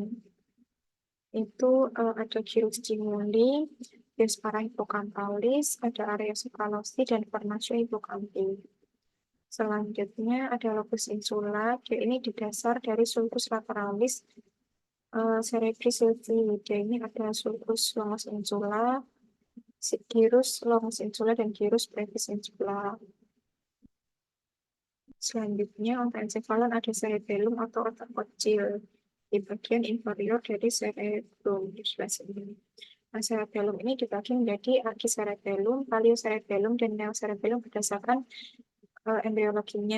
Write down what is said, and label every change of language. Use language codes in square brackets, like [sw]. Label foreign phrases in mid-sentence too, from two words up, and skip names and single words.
[id] Itu ada gyrus cimuli, gyrus parahippocampalis, ada area subcallosi dan formatio hippocampi. Selanjutnya ada lobus insula, ini di dasar dari sulcus lateralis cerebri Silvi. Ini ada sulcus longus insula, gyrus longus insula, dan gyrus brevis insula. Selanjutnya untuk encephalo ada cerebellum atau otak kecil di bagian inferior dari cerebrum di sebelah sini. Nah, cerebellum ini dibagi menjadi archicerebellum, paliocerebellum, dan neocerebellum berdasarkan embriologinya.